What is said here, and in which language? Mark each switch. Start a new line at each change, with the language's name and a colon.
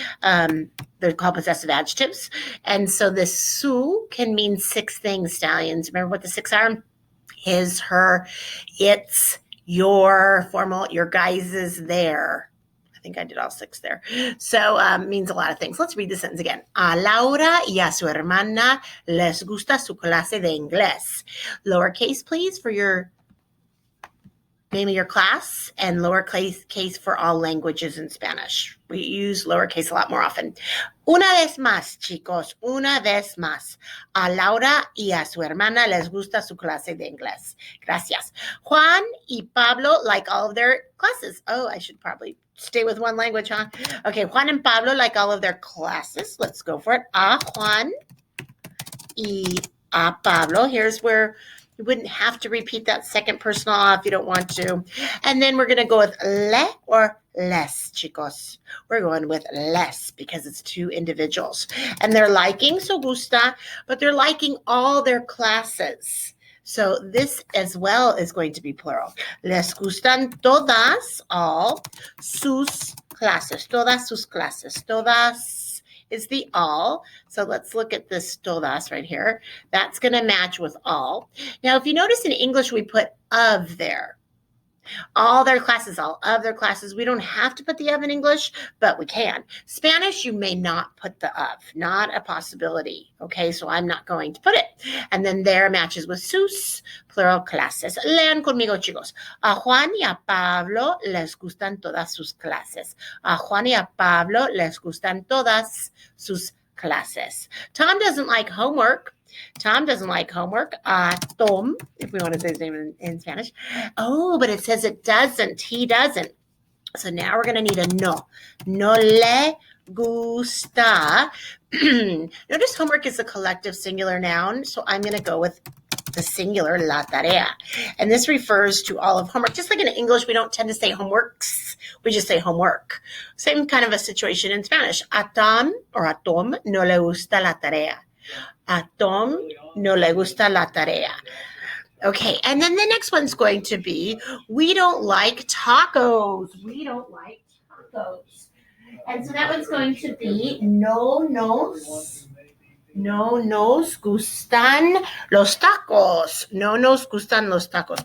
English: They're called possessive adjectives. And so this su can mean 6 things, stallions. Remember what the 6 are? His, her, its, your, formal, your guys's, their. I think I did all 6 there. So means a lot of things. Let's read the sentence again.
Spanish: A Laura y a su hermana les gusta su clase de inglés.
English: Lowercase, please, for your name of your class, and lowercase for all languages in Spanish. We use lowercase a lot more often.
Spanish: Una vez más, chicos, una vez más. A Laura y a su hermana les gusta su clase de inglés. Gracias.
English: Juan y Pablo like all of their classes. Oh, I should probably stay with one language, huh? Okay, Juan and Pablo like all of their classes. Let's go for it.
Spanish: A Juan y a Pablo.
English: Here's where you wouldn't have to repeat that second personal if you don't want to. And then we're going to go with le or les, chicos. We're going with les because it's 2 individuals. And they're liking, so gusta, but they're liking all their classes. So this as well is going to be plural.
Spanish: Les gustan todas, all, sus clases. Todas sus clases. Todas
English: is the all. So let's look at this todas right here. That's going to match with all. Now, if you notice in English, we put of there. All their classes, all of their classes. We don't have to put the of in English, but we can. Spanish, you may not put the of. Not a possibility. Okay, so I'm not going to put it. And then there matches with sus, plural clases.
Spanish: Lean conmigo, chicos. A Juan y a Pablo les gustan todas sus clases. A Juan y a Pablo les gustan todas sus clases.
English: Tom doesn't like homework. Tom doesn't like homework. Tom, if we want to say his name in Spanish. Oh, but it says it doesn't. He doesn't. So now we're going to need a no.
Spanish: No le gusta.
English: Notice homework is a collective singular noun. So I'm going to go with the singular,
Spanish: la tarea.
English: And this refers to all of homework. Just like in English, we don't tend to say homeworks. we just say homework. Same kind of a situation in Spanish.
Spanish: A Tom or a Tom no le gusta la tarea. A Tom no le gusta la tarea.
English: Okay, and then the next one's going to be, we don't like tacos. We don't like tacos. And so that one's going to be,
Spanish: no nos gustan los tacos. No nos gustan los tacos.